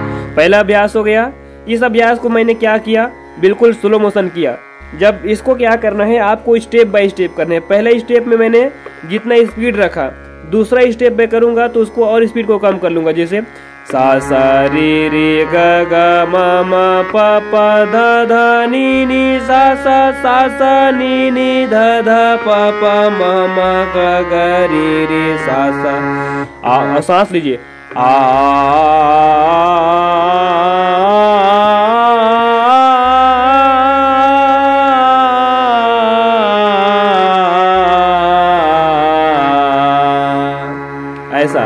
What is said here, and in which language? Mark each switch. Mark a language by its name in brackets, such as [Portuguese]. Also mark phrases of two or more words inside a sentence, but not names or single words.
[Hindi] पहला अभ्यास हो गया। इस अभ्यास को मैंने क्या किया, बिल्कुल [English] slow motion [Hindi] किया। जब इसको क्या करना है, आपको [English] step by step [Hindi] करना है। पहले स्टेप में मैंने जितना स्पीड रखा, दूसरा स्टेप में करूंगा तो उसको और स्पीड को कम कर लूंगा। जैसे सा सा रे रे ग ग म म प प ध ध नी नी सा सा नी नी ध ध प प म म ग ग रे रे सा सा। सांस लीजिए, आ ऐसा।